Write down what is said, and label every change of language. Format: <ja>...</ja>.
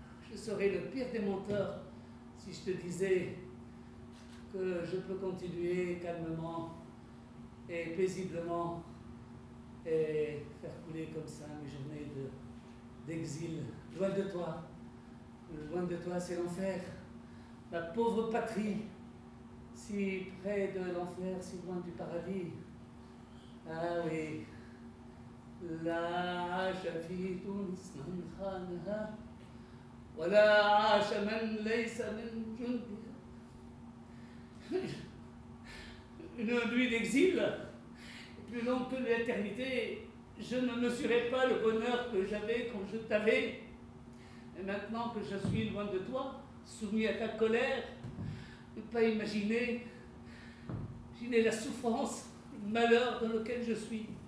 <fr>Je serais le pire des menteurs si je te disais que je peux continuer calmement et paisiblement et faire couler comme ça mes journées d'exil, loin de toi. Loin de toi, c'est l'enfer. Ma pauvre patrie, si près de l'enfer, si loin du paradis. Ah oui.</fr> <ar>لا عاش في تونس من خانها ولا عاش من ليس من جندها.</ar> <fr>Une nuit d'exil, plus longue que l'éternité, je ne mesurais pas le bonheur que j'avais quand je t'avais. Et maintenant que je suis loin de toi, soumis à ta colère, ne pas imaginer la souffrance, le malheur dans lequel je suis.</fr>